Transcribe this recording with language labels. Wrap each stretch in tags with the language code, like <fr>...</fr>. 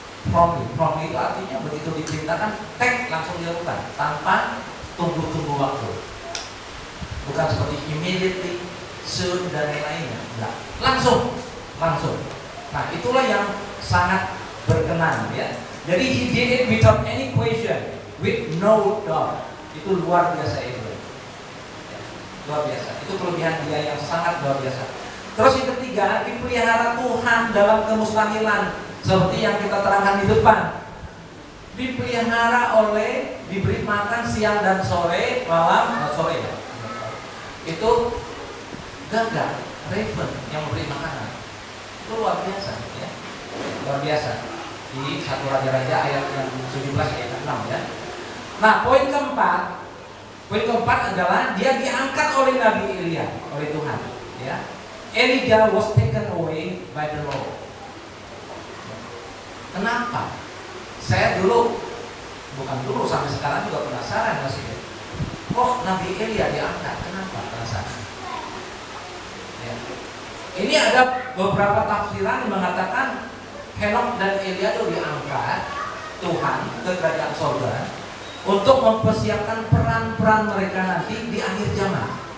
<id>Promptly itu artinya begitu diperintahkan, langsung dilakukan tanpa tunggu waktu. Bukan seperti</id> <en>immediately, soon</en> <id>dan lain-lainnya. Enggak. Langsung. Nah, itulah yang sangat berkenan ya. Jadi</id> <en>he did it without any question, with no doubt.</en> <id>Itu luar biasa itu. Ya, luar biasa. Itu kelebihan dia yang sangat luar biasa. Terus yang ketiga, dipelihara Tuhan dalam kemustahilan, seperti yang kita terangkan di depan. Dipelihara oleh, diberi makan siang dan sore, malam, sore ya. Itu gagak, raven yang memberi makanan. Itu luar biasa ya. Luar biasa. Di 1 Raja-Raja ayat yang 17 ayat 6 ya. Nah, poin keempat adalah dia diangkat oleh Nabi Elia, oleh Tuhan ya.</id> <en>Elijah was taken away by the Lord.</en> <id>Kenapa? Saya bukan dulu sampai sekarang juga penasaran masih. Kok Nabi Elia diangkat? Kenapa? Penasaran. Ya. Ini ada beberapa tafsiran yang mengatakan Henokh dan Elia itu diangkat Tuhan ke kerajaan surga untuk mempersiapkan peran-peran mereka nanti di akhir zaman.</id>